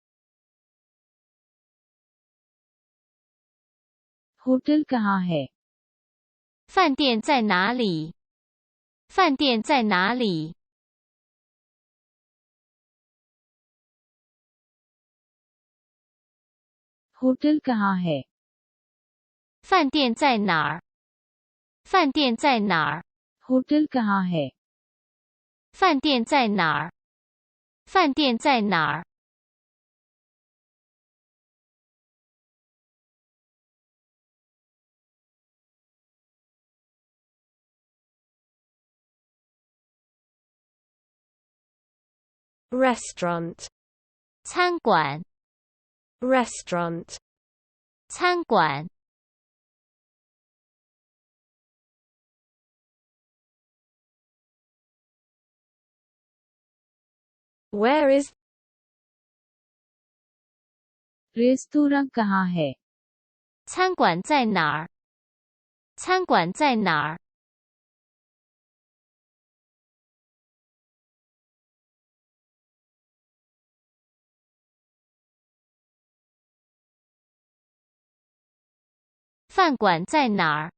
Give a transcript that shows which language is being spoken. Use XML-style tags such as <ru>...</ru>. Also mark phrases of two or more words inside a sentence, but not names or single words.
<hi>होटल कहाँ है?</hi> <zh>饭店在哪里？饭店在哪里？</zh> <hi>होटल कहाँ है?</hi> <zh>饭店在哪儿？饭店在哪儿？</zh> <hi>होटल कहाँ है?</hi> <zh>饭店在哪儿？饭店在哪儿？</zh> <en>restaurant</en> <zh>餐馆</zh> <en>restaurant</en> <zh>餐馆</zh> <en>Where is</en> <hi>रेस्तोरां कहाँ है?</hi> <zh>餐馆在哪儿？餐馆在哪儿？饭馆在哪儿？</zh>